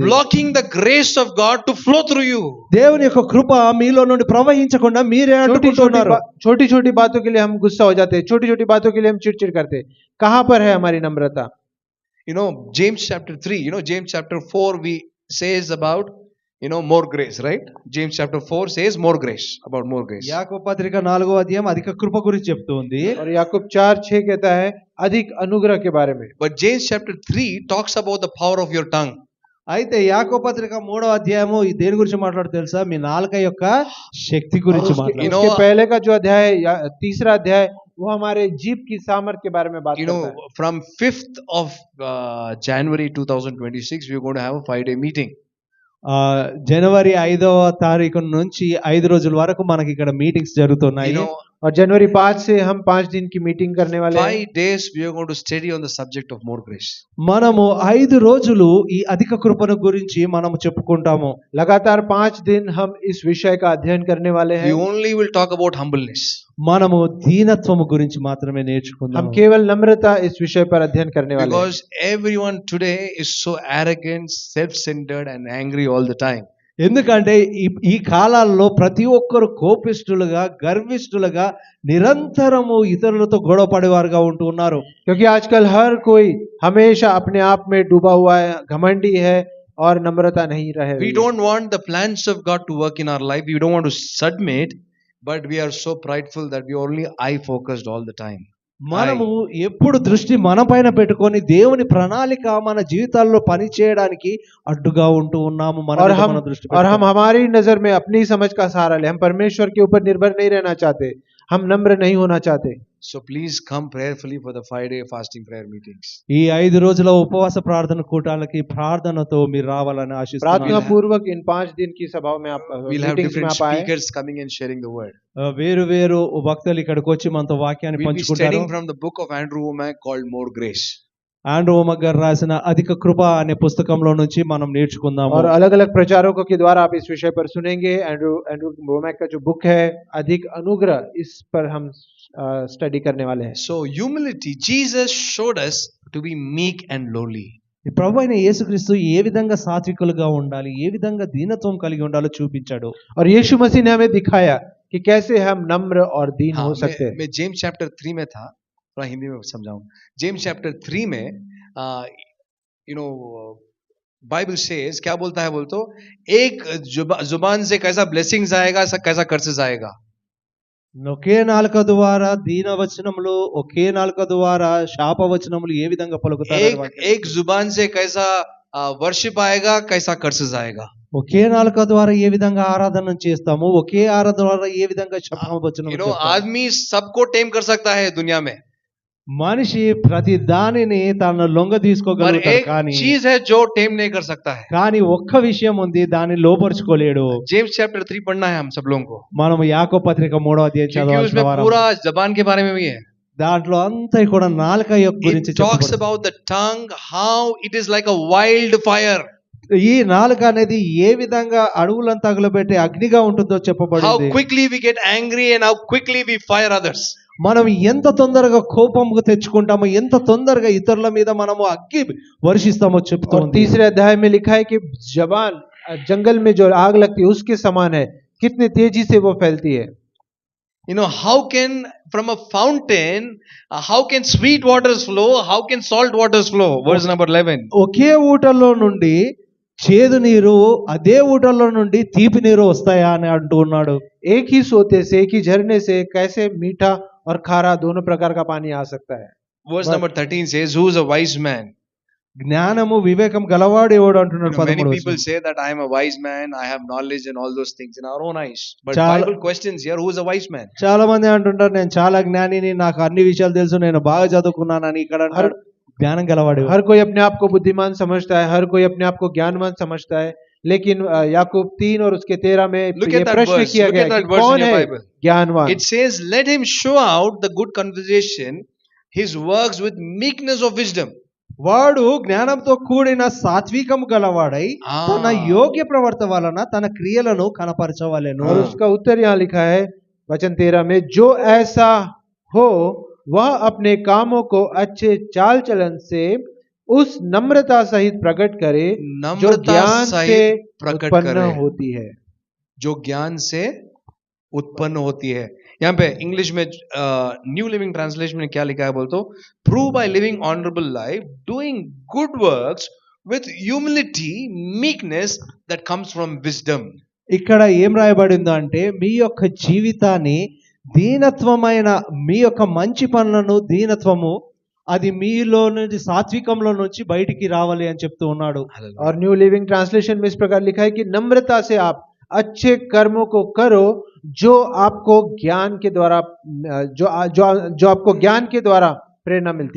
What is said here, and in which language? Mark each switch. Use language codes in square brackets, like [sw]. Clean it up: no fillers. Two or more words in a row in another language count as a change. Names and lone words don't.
[en] blocking the grace of God to flow through you. [te] దేవుని యొక్క కృప మీలో నుండి ప్రవహించకుండా మీరే అడ్డుకుంటున్నారు. [hi] छोटी छोटी बातों के लिए हम गुस्सा हो जाते हैं. छोटी छोटी बातों के लिए हम चिड़चिड़ करते हैं. कहाँ पर है हमारी नम्रता? [en] You know, James chapter 3, James chapter 4 we says about, more grace, right? James chapter 4 says more grace, about more grace. [te] యాకోబు పత్రిక 4వ అధ్యాయం అధిక కృప గురించి చెప్తుంది. [hi] और याकूब 4:6 कहता है अधिक अनुग्रह के बारे में. [en] But James chapter 3 talks about the power of your tongue. [te] అయితే యాకోబు పత్రిక 3వ అధ్యాయము దేని గురించి మాట్లాడు తెలుసా? మీ నాలుక యొక్క శక్తి గురించి మాట్లాడు. [hi] उसके पहले का जो अध्याय तीसरा अध्याय वो हमारे जीभ की सामर्थ्य के बारे में बात करता है. [en] From 5th of January 2026 we are going to have a 5-day meeting. [te] జనవరి 5వ తారీఖు నుంచి 5 రోజుల వరకు మనకి ఇక్కడ మీటింగ్స్ జరుగుతున్నాయి. [hi] और जनवरी 5 से हम 5 दिन की मीटिंग करने वाले हैं। [en] 5 days we are going to study on the subject of more grace. [te] మనము 5 రోజులు ఈ అధిక కృపను గురించి మనము చెప్పుకుంటాము. [hi] लगातार 5 दिन हम इस विषय का अध्ययन करने वाले [en] We [hi] हैं। [en] only will talk about humbleness. [te] మనము దీనత్వము గురించి మాత్రమే [hi] हम [te] నేర్చుకుందాము. [hi] केवल नम्रता इस विषय पर अध्ययन करने वाले हैं। [en] Because everyone today is so arrogant, self-centered and angry all the time. [te] ఎందుకంటే ఈ కాలాల్లో ప్రతి ఒక్కరు కోపిష్ఠులుగా గర్విష్ఠులుగా నిరంతరము ఇతరులతో గొడవ పడేవారుగా ఉంటూ ఉన్నారు. [hi] क्योंकि आजकल हर कोई हमेशा अपने आप में डूबा हुआ है, घमंडी है और नम्रता नहीं रहे। [en] We don't want the plans of God to work in our life. We don't want to submit, but we are so prideful that we are only I focused all the time. [te] మనము ఎప్పుడు దృష్టి మన పైన పెట్టుకొని దేవుని ప్రణాళిక మన జీవితాల్లో పని చేయడానికి అడ్డుగా ఉంటూ ఉన్నాము. మన [hi] और [te] మీద [hi] हम [te] మన దృష్టి [hi] और हम [te] పెట్టుకొని. [hi] हमारी नजर में अपनी समझ का सहारा ले, हम परमेश्वर के ऊपर निर्भर नहीं रहना चाहते, हम नम्र नहीं होना चाहते। [en] So please come prayerfully for the 5-day fasting prayer meetings. [te] ఈ 5 రోజుల ఉపవాస ప్రార్థన కూటాలకి ప్రార్థనతో మీరు రావాలని [hi] प्रार्थना [te] ఆశిస్తున్నాను. [hi] पूर्वक इन 5 दिन की सभाओं में आप [en] We'll have [hi] मीटिंग्स में [en] different [hi] आप आए। [en] speakers coming and sharing the word. [te] వేరు వేరు భక్తులు ఇక్కడికి వచ్చి మనతో వాక్యాన్ని [en] We'll be [te] పంచుకుంటారు. [en] studying from the book of Andrew Womack called More Grace. [te] ఆండ్రూ ఓమక్ గారు రాసిన అధిక కృప అనే పుస్తకంలో నుంచి మనం నేర్చుకుందాము. [hi] और अलग अलग प्रचारकों के द्वारा आप इस विषय पर सुनेंगे। एंड्रू वोमैक का जो बुक है अधिक अनुग्रह, इस पर हम स्टडी करने वाले हैं। [en] So humility, Jesus showed us to be meek and lowly. [te] ఈ ప్రభు అయిన యేసుక్రీస్తు ఏ విధంగా సాత్వికులుగా ఉండాలి, ఏ విధంగా దీనత్వం కలిగి ఉండాలో చూపించాడు. [hi] और यीशु मसीह ने हमें दिखाया कि कैसे हम नम्र और दीन हाँ, हो सकते हैं। मैं जेम्स चैप्टर 3 में था, थोड़ा हिंदी में समझाऊं। जेम्स चैप्टर 3 में [en] Bible says, [hi] क्या बोलता है बोलते, एक जुबान से कैसा ब्लेसिंग्स आएगा, कैसा कर्सेस आएगा। [te] ఒకే నాలుక ద్వారా దీన వచనములు, ఒకే నాలుక ద్వారా శాప వచనములు ఏ విధంగా పలుకుతారు. [hi] एक जुबान से कैसा वर्शिप आएगा, कैसा कर्सेस आएगा। [te] ఒకే నాలుక ద్వారా ఏ విధంగా ఆరాధన చేస్తాము, ఒకే ఆరాధన ద్వారా ఏ విధంగా శాప వచనములు. [hi] आदमी सबको टेम कर सकता है दुनिया में, [te] మనిషి ప్రతి దానిని తన లొంగ [hi] पर [te] తీసుకోగలుగుతాడు. [hi] एक [te] కానీ [hi] चीज है जो टेम नहीं कर सकता है। [te] కానీ ఒక్క విషయం ఉంది, దాన్ని లోపరుచుకోలేడు. [hi] जेम्स चैप्टर 3 पढ़ना है हम सब लोगों को, [te] మనం యాకోబు పత్రిక 3వ అధ్యాయం [hi] क्योंकि [te] చదవాల్సిన [hi] उसमें [te] వారం. [hi] पूरा जबान के बारे में भी है। [te] దాంట్లో అంతా కూడా నాలుక యొక్క గురించి [en] It talks [te] చెప్పబడింది. [en] about the tongue, how it is like a wild fire, [te] ఈ నాలుక అనేది ఏ విధంగా అడవులను తగులబెట్టే అగ్నిగా ఉంటుందో [en] how [te] చెప్పబడింది. [en] quickly we get angry and how quickly we fire others. [te] మనం ఎంత తొందరగా కోపంకు తెచ్చుకుంటామో, ఎంత తొందరగా ఇతరుల మీద మనము అగ్గి వర్షిస్తామో [hi] और [te] చెప్తుంది. [hi] तीसरे अध्याय में लिखा है कि जबान जंगल में जो आग लगती है उसके समान है, कितनी तेजी से वो फैलती है। [en] How can from a fountain, how can sweet waters flow, how can salt waters flow? Verse number 11. [te] ఒకే ఊటల్లో నుండి చేదు నీరు, అదే ఊటల్లో నుండి తీపి నీరు వస్తాయా అని అంటూ ఉన్నాడు. [hi] एक ही सोते से, एक ही झरने से कैसे मीठा और खारा दोनों प्रकार का पानी आ सकता है। [en] Verse number 13 says, who is a wise man? [te] జ్ఞానము వివేకం గలవాడు ఎవడు అంటున్నాడు. [en] Many [te] 13వ [en] people [te] వచనం. [en] say that I am a wise man, I have knowledge and all those things in our own eyes. But [te] Chala- [en] Bible questions here, who is a wise man? [te] చాలా మంది అంటుంటారు, నేను చాలా జ్ఞానిని, నాకు అన్ని విషయాలు తెలుసు, నేను బాగా చదువుకున్నానని. ఇక్కడ అంటాడు జ్ఞానం గలవాడు. [hi] हर कोई अपने आप को बुद्धिमान समझता है, हर कोई अपने आप को ज्ञानवान समझता है, लेकिन याकूब 3 और उसके 13 में [en] Look [hi] ये [en] at that [hi] प्रश्न [en] verse. [hi] किया [en] Look [hi] गया [en] at [hi] है [en] that [hi] कि [en] verse in [hi] कौन [en] your [hi] है [en] Bible. [hi] ज्ञानवान। [en] It says, let him show out the good conversation, his works with meekness of wisdom. [te] వాడు జ్ఞానంతో కూడిన సాత్వికము గలవాడై తన యోగ్య ప్రవర్త వలన తన క్రియలను కనపరచవలెను. [hi] और उसका उत्तर यहाँ लिखा है वचन 13 में, जो ऐसा हो वह अपने कामों को अच्छे चाल चलन से उस नम्रता सहित प्रकट करे जो नम्रता ज्ञान से सहित प्रकट उत्पन्न करे, होती है। जो ज्ञान से उत्पन्न होती है। यहाँ पे इंग्लिश में [en] New Living Translation [hi] में क्या लिखा है बोलते, [en] prove by living honorable life, doing good works with humility, meekness that comes from wisdom. [te] ఇక్కడ ఏం రాయబడిందో అంటే, మీ యొక్క జీవితాన్ని దీనత్వమైన మీ యొక్క మంచి పనులను, దీనత్వము అది మీలో నుంచి సాత్వికంలో నుంచి బయటికి రావాలి అని చెప్తూ ఉన్నాడు. [hi] और न्यू लिविंग ट्रांसलेशन में इस प्रकार लिखा है कि नम्रता से आप अच्छे कर्मों को करो जो आपको ज्ञान के द्वारा जो आपको ज्ञान के द्वारा प्रेरणा मिलती है।